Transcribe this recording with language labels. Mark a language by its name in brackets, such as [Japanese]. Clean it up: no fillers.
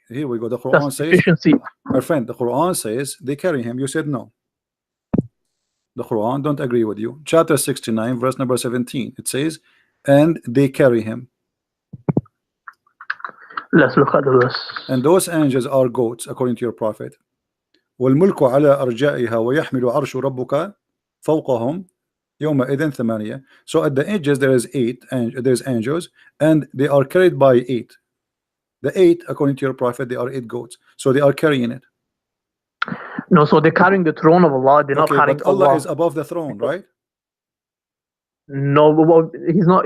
[English] Here we go. The Quran says, my friend, the Quran says they carry him. You said no. The Quran don't agree with you. Chapter 69, verse number 17. It says, and they carry him. Let's look at the verse. And those angels are goats, according to your prophet. [Arabic] والملك على أرجائها ويحمل عرش ربك فوقهم يومئذ ثمانية. [English] So at the edges there is 8, and there's angels, and they are carried by 8. The 8, according to your prophet, they are 8 goats. So they are carrying it. No, so they're carrying the throne of Allah. They're not carrying but Allah is above the throne, right? No, but he's not.